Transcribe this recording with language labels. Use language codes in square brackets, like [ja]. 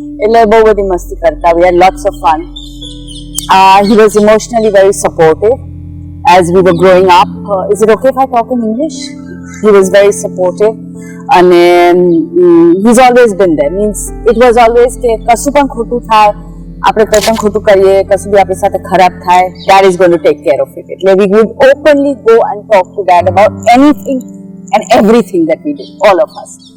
[gu] એટલે બહુ બધી મસ્તી કરતા. [en] We had lots of fun. He was emotionally very supportive as we were growing up. Is it okay if I talk in English? He was very supportive. And he's always been there. Means it was always [gu] કે કશું પણ ખોટું થાય, આપણે કંઈ પણ ખોટું કરીએ, કશું બી આપણી સાથે ખરાબ થાય, [en] dad is going to take care of it. [gu] એટલે [en] we would openly go and talk to dad about anything and everything that we did, all of us.